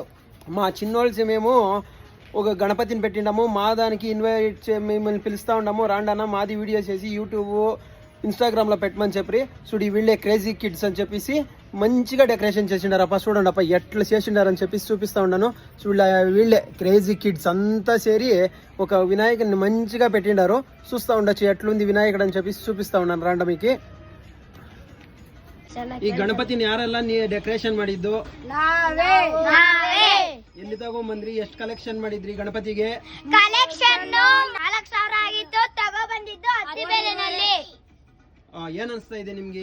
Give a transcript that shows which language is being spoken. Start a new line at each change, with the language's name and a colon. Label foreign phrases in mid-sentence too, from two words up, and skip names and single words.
Telugu: మా చిన్నోళ్ళకి మేము ఒక గణపతిని పెట్టిండాము, మా దానికి ఇన్వైట్ మిమ్మల్ని పిలుస్తూ ఉన్నాము, రాండన్న మాది వీడియోస్ చేసి యూట్యూబ్ ఇన్స్టాగ్రామ్లో పెట్టమని చెప్పి చూడు. వీళ్ళే
English: crazy kids
Telugu: అని చెప్పేసి మంచిగా డెకరేషన్ చేసిండారు అప్ప. చూడండి అప్ప ఎట్లా చేసిండారని చెప్పేసి చూపిస్తూ ఉన్నాను. చూడ, వీళ్ళే
English: crazy kids
Telugu: అంతా చేరి ఒక వినాయకుడిని మంచిగా పెట్టిండారు. చూస్తూ ఉండొచ్చు ఎట్లుంది వినాయకుడు అని చెప్పేసి చూపిస్తూ ఉన్నాను రాండ మీకు.
Kannada: ಈ ಗಣಪತಿನ ಯಾರೆಲ್ಲ ಡೆಕೋರೇಷನ್ ಮಾಡಿದ್ದು? ಎಲ್ಲಿ ತಗೊಂಡ್ಬಂದ್ರಿ? ಎಷ್ಟು ಕಲೆಕ್ಷನ್ ಮಾಡಿದ್ರಿ ಗಣಪತಿಗೆ? ಕಲೆಕ್ಷನ್ 4000 ಆಗಿತ್ತು, ತಗೊಂಡ್ಬಂದಿದ್ದು ಅತ್ತಿಬೇಲಿನಲ್ಲಿ. ಏನ್ ಅನ್ಸ್ತಾ ಇದೆ ನಿಮ್ಗೆ?